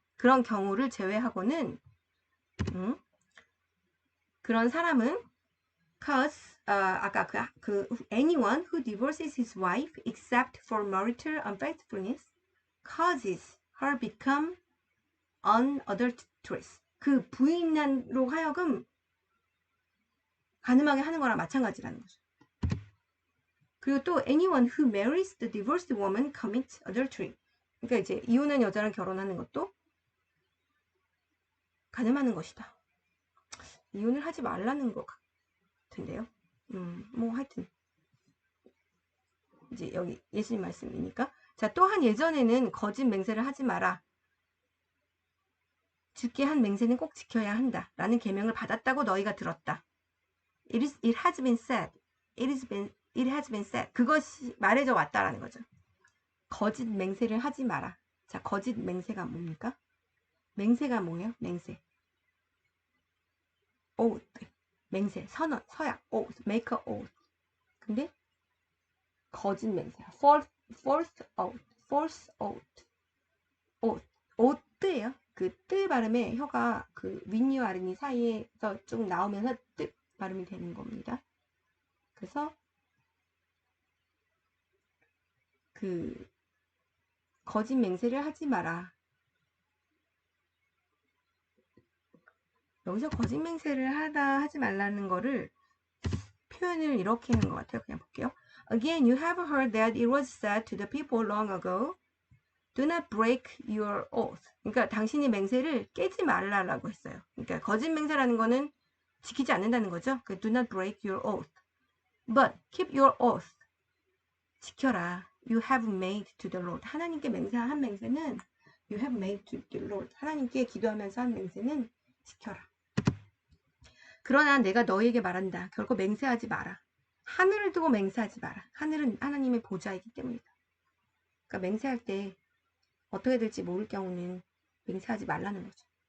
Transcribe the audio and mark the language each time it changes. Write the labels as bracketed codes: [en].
[ko] 그런 경우를 제외하고는 그런 사람은 [en] cause [ko] 아까 [en] anyone who divorces his wife except for marital unfaithfulness causes her become unadulterous. [ko] 그 부인으로 하여금 간음하게 하는 거랑 마찬가지라는 거죠. 그리고 또 [en] anyone who marries the divorced woman commits adultery. [ko] 그러니까 이제 이혼한 여자랑 결혼하는 것도 간음하는 것이다. 이혼을 하지 말라는 것 같은데요. 뭐 하여튼 이제 여기 예수님 말씀이니까. 자, 또한 예전에는 거짓 맹세를 하지 마라. 주께 한 맹세는 꼭 지켜야 한다. 라는 계명을 받았다고 너희가 들었다. [en] It has been said. It has been said. [ko] 그것이 말해져 왔다라는 거죠. 거짓 맹세를 하지 마라. 자, 거짓 맹세가 뭡니까? 맹세가 뭐예요? 맹세. [en] oath. [ko] 맹세, 선언, 서약, [en] oath, make a oath. [ko] 근데 거짓 맹세, [en] false oath. [ko] oath예요. 그 뜨 발음에 혀가 그 윗니와 아랫니 사이에서 쭉 나오면서 뜨 발음이 되는 겁니다. 그래서 그 거짓 맹세를 하지 마라. 여기서 거짓 맹세를 하지 말라는 거를 표현을 이렇게 하는 것 같아요. 그냥 볼게요. [en] Again, you have heard that it was said to the people long ago, do not break your oath. [ko] 그러니까 당신이 맹세를 깨지 말라라고 했어요. 그러니까 거짓 맹세라는 거는 지키지 않는다는 거죠. [en] do not break your oath. But keep your oath. [ko] 지켜라. [en] You have made to the Lord. [ko] 하나님께 맹세한 맹세는 [en] you have made to the Lord. [ko] 하나님께 기도하면서 한 맹세는 지켜라. 그러나 내가 너희에게 말한다. 결코 맹세하지 마라. 하늘을 두고 맹세하지 마라. 하늘은 하나님의 보좌이기 때문이다. 그러니까 맹세할 때 어떻게 될지 모를 경우는 맹세하지 말라는 거죠.